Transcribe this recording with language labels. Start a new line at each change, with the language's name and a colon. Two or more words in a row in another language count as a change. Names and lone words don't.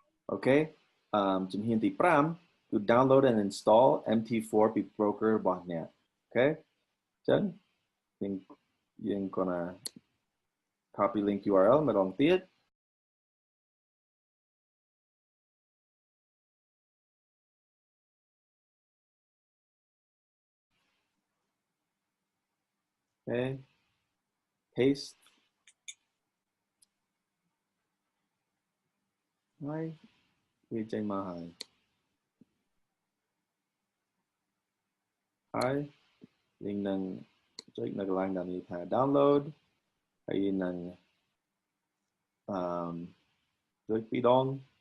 Khmer: Okay ជំហានទី5
English: to download and install MT4
Khmer: ពី broker របស់អ្នក Okay អញ្ចឹងយើង
English: gonna copy link URL
Khmer: ម្ដងទៀត
English: Okay paste
Khmer: ហើយវាចេញមកហើយយើងនឹងចុចនៅកន្លែងដែលមានថា download ហើយនឹងចុចពីរដង